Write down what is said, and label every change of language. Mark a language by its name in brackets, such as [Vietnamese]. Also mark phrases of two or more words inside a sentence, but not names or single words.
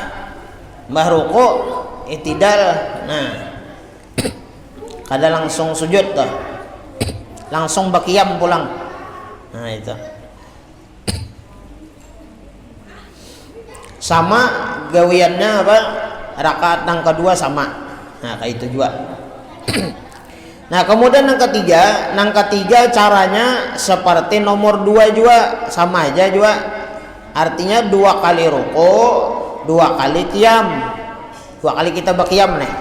[Banjar] Mbah ruku, i'tidal. Nah, kada langsung sujud tuh. Langsung bakiyam pulang. Nah, itu. Sama gawiannya apa? [Indonesian] Rakaat yang kedua sama. Nah, kayak itu juga. Nah kemudian yang ketiga caranya seperti nomor 2 juga, sama aja juga. Artinya 2 kali ruku, 2 kali qiyam, 2 kali kita bakiyam nih.